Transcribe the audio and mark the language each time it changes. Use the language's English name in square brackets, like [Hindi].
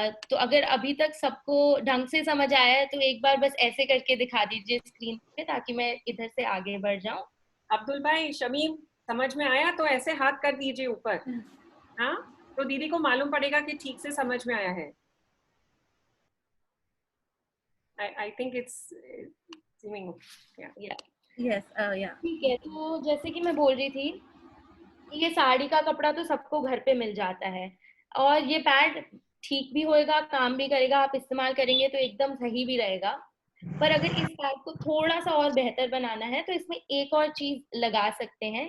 [Hindi] तो अगर अभी तक सबको ढंग से समझ आया है तो एक बार बस ऐसे करके दिखा दीजिए स्क्रीन पे ताकि मैं इधर से आगे बढ़ जाऊं। अब्दुल भाई, शमीम, समझ में आया तो ऐसे हाथ कर दीजिए ऊपर, हाँ, तो दीदी को मालूम पड़ेगा कि ठीक से समझ में आया है। [English] I think it's seeming, yeah. Yes, yeah. [Hindi] ठीक है, तो जैसे कि मैं बोल रही थी, ये साड़ी का कपड़ा तो सबको घर पे मिल जाता है और ये पैड ठीक भी होएगा, काम भी करेगा, आप इस्तेमाल करेंगे तो एकदम सही भी रहेगा। पर अगर इस पैड को थोड़ा सा और बेहतर बनाना है तो इसमें एक और चीज लगा सकते हैं।